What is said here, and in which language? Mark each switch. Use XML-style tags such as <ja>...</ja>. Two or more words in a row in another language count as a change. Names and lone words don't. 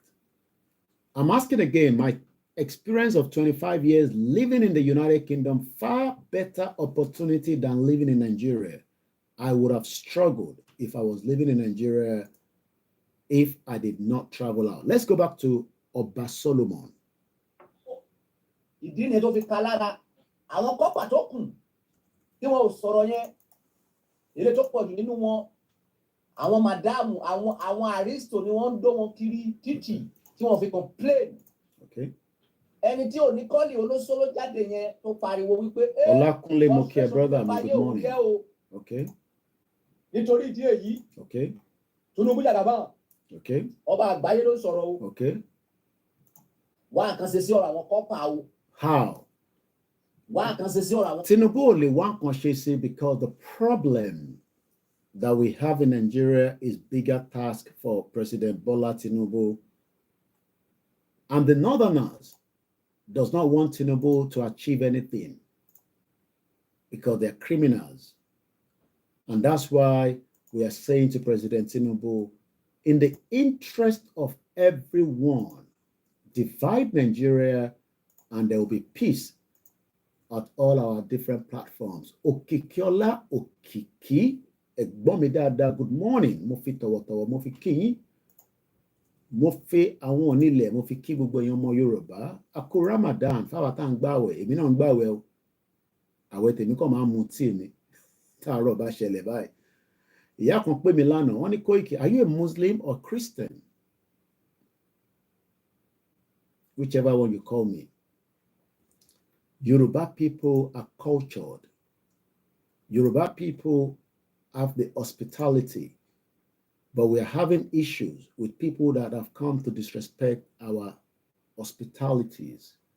<en>I'm asking again, my experience of 25 years living in the United Kingdom, far better opportunity than living in Nigeria. I would have struggled if I was living in Nigeria if I did not travel out. Let's go back to Oba Solomon.</en> <yo>Ìdí ni tó fi ka lára àwọn kọ́pà tó kù tí wọn ò sọ̀rọ̀ yẹn èrè tó pọ̀ jù nínú wọn àwọn màdáàmù àwọn àrísítò ni wọ́n ń dó wọn kiri títì tí wọ́n fi complain. Ẹni tí ò ní kọ́ọ̀lì olóṣòló jáde yẹn tó pariwo wípé Olakunle mo kí ẹ brother mi</yo> <en>good morning.</en> <yo>Nítorí ìdí èyí Tinubu jàgàbá ọba àgbáyé ló sọ̀rọ̀ o wá nǹkan ṣe sí ọ̀rọ̀ àwọn kọ́pà o.</yo> <en>How? Tinubu only one conscious because the problem that we have in Nigeria is bigger task for President Bola Tinubu. And the Northerners does not want Tinubu to achieve anything because they're criminals. And that's why we are saying to President Tinubu, in the interest of everyone, divide Nigeria and there will be peace at all our different platforms. Okikiola Okiki, Egbomidada, good morning.</en> <yo>Mo fi tọ̀wọ̀tọ̀wọ̀, mo fi kí yín. Mo fi àwọn onílẹ̀, mo fi kí gbogbo èèyàn ọmọ Yorùbá. A kú Ramadan, fáwa tá ń gbààwẹ̀, èmi náà ń gbààwẹ̀ o. Àwẹ̀ tèmi kàn máa ń mu tíì ni. Táàárọ̀ bá ṣẹlẹ̀ báyìí. Ìyá kan pè mí lánàá, wọ́n ní Koiki,</yo> <en>are you a Muslim or Christian? Whichever one you call me. Yoruba people are cultured. Yoruba people have the hospitality, but we are having issues with people that have come to disrespect our hospitalities.</en>